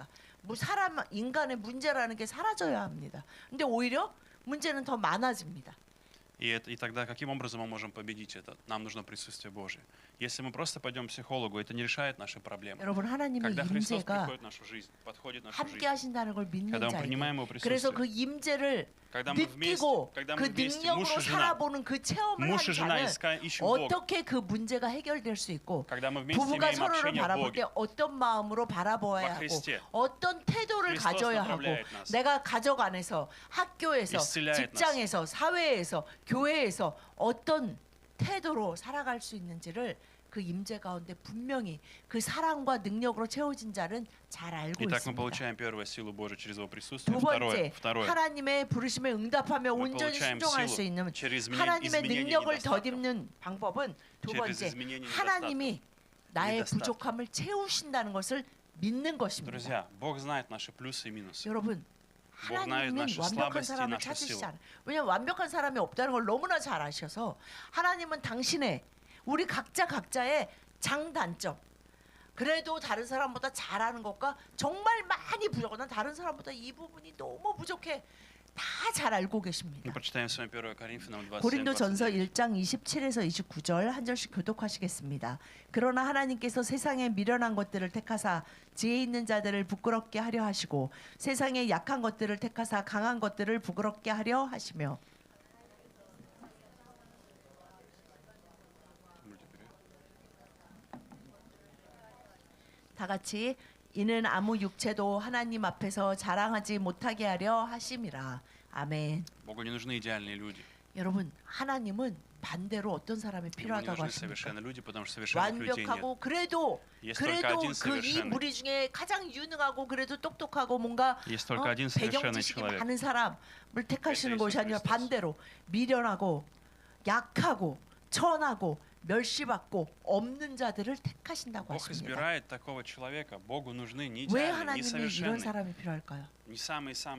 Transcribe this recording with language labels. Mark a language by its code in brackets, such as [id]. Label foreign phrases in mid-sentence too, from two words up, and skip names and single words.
[ko] 뭐 사람 인간의 문제라는 게 사라져야 합니다. 근데 오히려 문제는 더 많아집니다. [ru] И тогда каким образом мы можем победить это? Нам нужно присутствие Божие. Если мы просто пойдем к психологу, это не решает наши проблемы. [ko] 여러분 하나님의 [ru] Когда Христос [ko] 임재가 [ru] приходит в нашу жизнь, подходит в нашу [ko] 함께 [ru] жизнь, [ko] 하신다는 걸 믿는 [ru] когда мы [ko] 자에게 [ru] принимаем Его [ko] 그래서 [ru] присутствие, [ko] 그 임재를 [ru] когда мы вместе, [ko] 느끼고 [ru] когда [ko] 그 [ru] мы вместе, [ko] 능력으로 [ru] муж и жена, [ko] 살아보는 그 체험을 한 [ru] муж и жена [ko] 자는 [ru] ищем Бога, [ko] 어떻게 그 문제가 해결될 수 있고 [ru] когда мы вместе [ko] 부부가 [ru] имеем [ko] 서로를 [ru] общение в [ko] 바라볼 [ru] Боге, [ko] 때 어떤 마음으로 바라보아야 [ru] во [ko] 하고 [ru] Христе, [ko] 어떤 태도를 [ru] Христос [ko] 가져야 하고 [ru] направляет нас. [ko] 내가 가족 안에서 학교에서 [ru] исцеляет нас. [ko] 직장에서 사회에서 교회에서 어떤 태도로 살아갈 수 있는지를 그 임재 가운데 분명히 그 사랑과 능력으로 채워진 자는 잘 알고 [ru] Итак, мы [ko] 있습니다. [ru] получаем первое силу Божию через Его присутствие. [ko] 두 번째, [ru] Второе, [ko] 하나님의 부르심에 응답하며 [ru] мы [ko] 온전히 [ru] получаем [ko] 순종할 수 [ru] силу [ko] 있는 [ru] через [ko] 하나님의 [ru] изменение [ko] 능력을 [ru] недостатков. [ko] 덧입는 방법은 두 [ru] через [ko] 번째, [ru] изменение [ko] 하나님이 나의 [ru] недостатков. [ko] 부족함을 채우신다는 것을 믿는 것입니다. [ru] Друзья, Бог знает наши плюсы и минусы. [ko] 여러분, [ru] Бог знает [ko] 하나님은 [ru] наши [ko] 완벽한 [ru] слабости и [ko] 사람을 [ru] нашу [ko] 찾으시지 [ru] силу. [ko] 않아요. 왜냐하면 완벽한 사람이 없다는 걸 너무나 잘 아셔서 하나님은 당신의 우리 각자의 장단점 그래도 다른 사람보다 잘하는 것과 정말 많이 부족한 난 다른 사람보다 이 부분이 너무 부족해. 다 잘 알고 [ru] Мы [ko] 계십니다. [ru] прочитаем с вами 1 Коринфянам 27, [ko] 고린도전서 [ru] 29. [ko] 1장 27에서 29절 한 절씩 교독하시겠습니다. 그러나 하나님께서 세상에 미련한 것들을 택하사 지혜 있는 자들을 부끄럽게 하려 하시고 세상에 약한 것들을 택하사 강한 것들을 부끄럽게 하려 하시며 다 같이 이는 아무 육체도 하나님 앞에서 자랑하지 못하게 하려 하심이라. 아멘. [ru] Богу не нужны идеальные люди. [ko] 여러분 하나님은 반대로 어떤 사람이 [ru] Ему не [ko] 필요하다고 [ru] нужны [ko] 하십니까? [ru] совершенные люди, потому что совершенных людей нет. [ko] 완벽하고 그래도 [ru] Есть только один [ko] 그 이 [ru] совершенный. [ko] 무리 중에 가장 유능하고 그래도 똑똑하고 뭔가 [ru] Есть только один [ko] 배경 [ru] совершенный [ko] 지식이 [ru] человек. [ko] 많은 사람을 택하시는 [ru] Это [ko] 것이 [ru] Иисус [ko] 아니라 [ru] Христос. [ko] 반대로 미련하고 약하고 천하고 멸시받고 없는 자들을 택하신다고 [ru] Бог [ko] 하십니다. [ru] избирает такого человека. Богу нужны не [ko] 왜 [ru] идеальные, не [ko] 하나님이 이런 [ru] совершенные, [ko] 사람이 필요할까요? [ru] не самые-самые-самые